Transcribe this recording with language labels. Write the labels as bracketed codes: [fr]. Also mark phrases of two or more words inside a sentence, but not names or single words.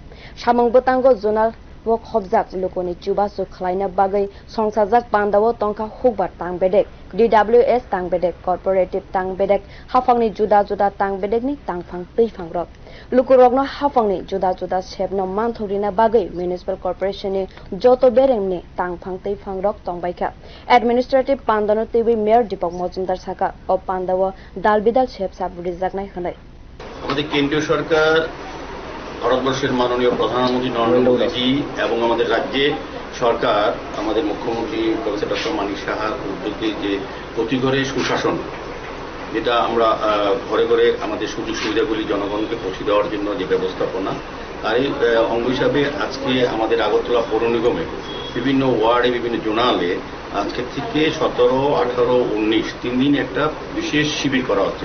[trp] Samung bwtango zonal wok hobjak lokoni chubasu khlaina bagai songsajak pandawo tongkha hukbar tangbedek, DWS tangbedek, cooperative tangbedek, hafangni juda tangbedek ni tangphang teifang ro. Lukurokno hafangni juda sebno manthorina bagai [en] municipal corporation [trp] ni joto berengni tangphang teifang rok tongbaikha. Administrative pandano tewi mayor Dipok Majumdar saka o pandawo dalbidal sep sab rijaknai hanai. [bn] আমাদের কেন্দ্রীয় সরকার ভারতবর্ষের মাননীয় প্রধানমন্ত্রী নরেন্দ্র মোদী এবং আমাদের রাজ্যে সরকার আমাদের মুখ্যমন্ত্রী প্রফেসর ডক্টর মানিক সাহার উদ্যোগে যে প্রতি ঘরে সুশাসন যেটা আমরা ঘরে ঘরে আমাদের সুযোগ সুবিধাগুলি জনগণকে পৌঁছে দেওয়ার জন্য যে ব্যবস্থাপনা তারই অঙ্গ হিসাবে আজকে আমাদের আগরতলা পৌর নিগমে বিভিন্ন ওয়ার্ডে বিভিন্ন জোনালে আজকে থেকে 17, 18, 19 3 দিন একটা বিশেষ শিবির করা হচ্ছে।